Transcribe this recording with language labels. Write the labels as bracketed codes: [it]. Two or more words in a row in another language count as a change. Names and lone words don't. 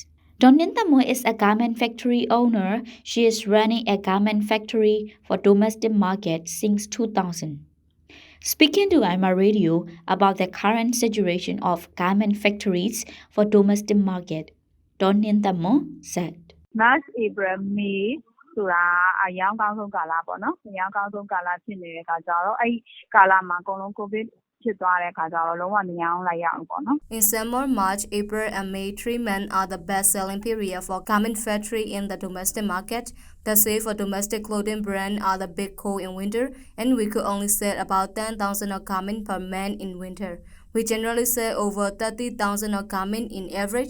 [en] Donin Tamo is a garment factory owner. She is running a garment factory for domestic market since 2000. Speaking to IMA Radio about the current situation of garment factories for domestic market, Donin Tamo said, [my] March, April, May ဆိုတာအရောင်းကောင်းဆုံးကာလပေါ့နော်အရောင်းကောင်းဆုံးကာလဖြစ်နေတဲ့အခါကျတော့အဲ့ကာလမှာအကုန်လုံးကိုဗစ်ဖြစ်သွားတဲ့အခါကျတော့လုံးဝမရောင်းလိုက်ရဘူးပေါ့နော် [en] In summer, March, April, and May, 3 months are the best-selling period for garment factory in the domestic market. The sales for domestic clothing brand are the big cold in winter, and we could only sell about 10,000 of garment per month in winter. We generally sell over 30,000 of garment in average.